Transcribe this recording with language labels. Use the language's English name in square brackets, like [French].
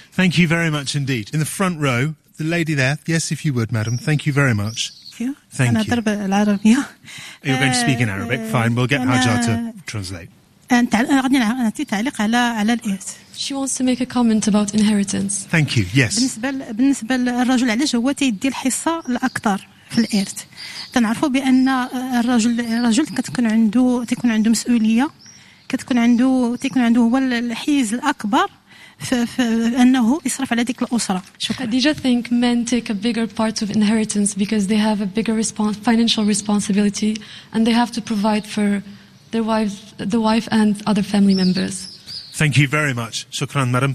[English] Thank you very much indeed. In the front row, the lady there. Yes, if you would, madam. Thank you very much. Thank you. Thank you. And I you. You're going to speak in Arabic. Fine, we'll get Hajar to translate. She wants to make a comment about inheritance. Thank you. Yes. [Arabic] بالنسبة للرجل علاش هو تيدي الحصة الأكثر في الإرث. تنعرفوا بأن الرجل تكون عنده مسؤولية. تكون عنده هو الحيز الأكبر. [English] Khadija think men take a bigger part of inheritance because they have a bigger financial responsibility and they have to provide for their wives, the wife and other family members. Thank you very much. Shukran, madam.